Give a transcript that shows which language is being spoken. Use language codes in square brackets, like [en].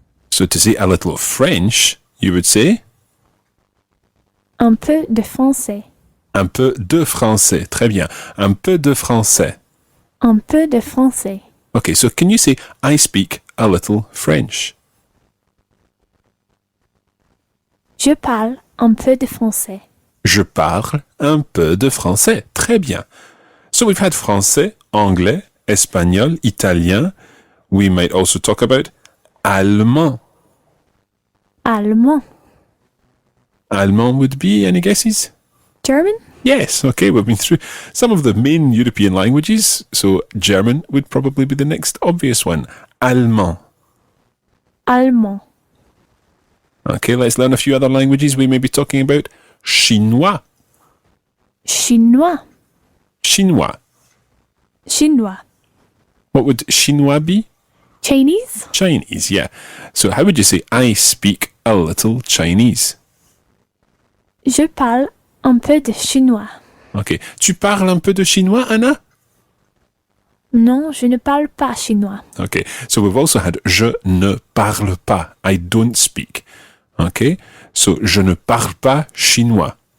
[en] So to say a little of French, you would say [fr] Un peu de français. un peu de français. Très bien. Un peu de français. Un peu de français. [en] Okay, so can you say, I speak a little French? [fr] Je parle un peu de français. Je parle un peu de français. Très bien. [en] So we've had [fr] français, anglais, espagnol, italien. [en] We might also talk about allemand. [fr] Allemand. [en] Allemand would be, any guesses? German. Yes, okay, we've been through some of the main European languages, so German would probably be the next obvious one. [fr] Allemand. Allemand. [en] Okay, let's learn a few other languages. We may be talking about Chinois. [fr] Chinois. Chinois. Chinois. [en] What would Chinois be? Chinese. Chinese, yeah. So how would you say, I speak a little Chinese? [fr] Je parle un peu de chinois. [en] Okay. [fr] Tu parles un peu de chinois, Anna? Non, je ne parle pas chinois. [en] Okay. So we've also had [fr] je ne parle pas. [en] I don't speak. Okay. [fr] So je ne parle pas chinois.